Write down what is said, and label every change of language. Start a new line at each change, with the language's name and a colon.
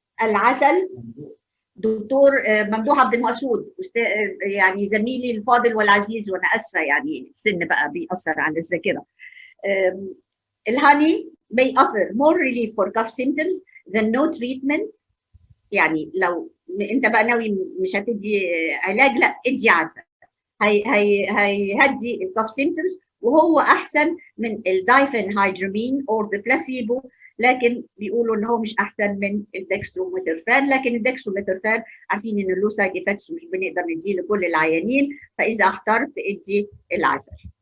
Arabic: العسل دكتور ممدوح عبد المقصود يعني زميلي الفاضل والعزيز، وانا اسفه يعني السن بقى بيأثر على الذاكره.
English: الهاني may offer more relief for cough symptoms than no treatment.
Arabic: يعني لو انت بقى ناوي مش هتدي علاج، لا ادي عسل، هيهدي الكاف symptoms وهو احسن من الدايفنهايدرامين
English: or the placebo
Arabic: لكن بيقولوا ان هو مش احسن من الدكستروميثورفان، لكن الدكستروميثورفان عارفين ان له سايد افكتس ومش بنقدر نديه لكل العيانين، فاذا اخترت ادي العسل.